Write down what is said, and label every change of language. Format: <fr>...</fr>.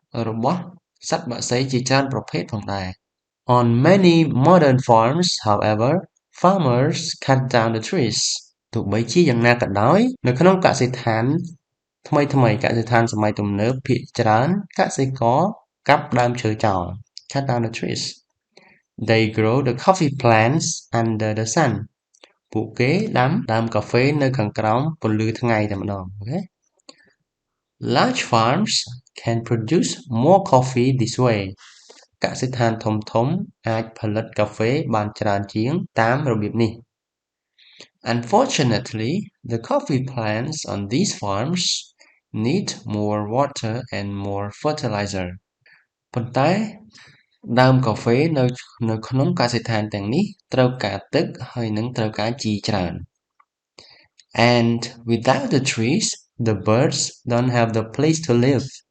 <km>របស់សត្វបក្សីជាច្រើនប្រភេទផងដែរ</km> <en>On many modern farms however farmers cut down the trees</en> <km>ទោះបីជាយ៉ាងណាក៏ដោយនៅក្នុងកសិដ្ឋាន ថ្មីថ្មីកសិដ្ឋានសម័យទំនើបភាគច្រើនកសិករកាប់ដើមឈើចោល</km> <en>cut down the trees. They grow the coffee plants under the sun.</en> <km>ពួកគេដាំដើមកាហ្វេនៅខាងក្រោមពន្លឺថ្ងៃតែម្ដង okay?</km> <en>Large farms can produce more coffee this way.</en> <km>កសិដ្ឋានធំៗអាចផលិតកាហ្វេបានច្រើនជាងតាមរបៀបនេះ</km> <en>Unfortunately, the coffee plants on these farms need more water and more fertilizer.</en> <km>ប៉ុន្តែដើមកាហ្វេនៅក្នុងកសិដ្ឋានទាំងនេះត្រូវការទឹកហើយនិងត្រូវការជីច្រើន</km> <en>And without the trees, the birds don't have the place to live.</en>